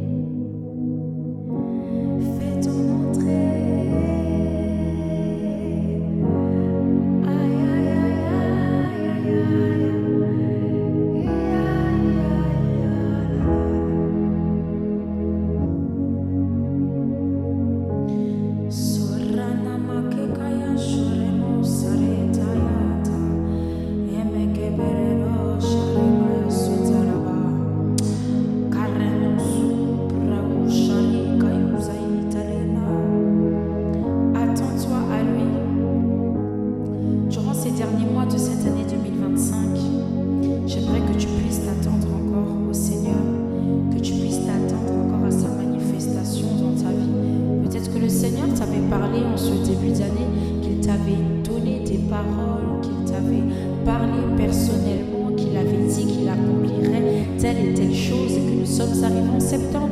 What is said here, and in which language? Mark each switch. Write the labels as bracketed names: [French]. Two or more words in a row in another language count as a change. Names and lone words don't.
[French] Fais ton entrée. Aïe, aïe, aïe, aïe, aïe, aïe. Sorana makekaya shoremo saretayata. Emeke berero sharema sutaraba. Kareno supra ushari kayuzaïtalena. Attends-toi à lui. Durant ces derniers mois de cette année 2025, j'aimerais que tu puisses t'attendre encore au Seigneur, que tu puisses t'attendre encore à sa manifestation dans ta vie. Peut-être que le Seigneur t'avait parlé en ce début d'année, qu'il t'avait donné des paroles, qu'il t'avait parlé personnellement, qu'il avait dit qu'il accomplirait telle et telle chose, et que nous sommes arrivés en septembre.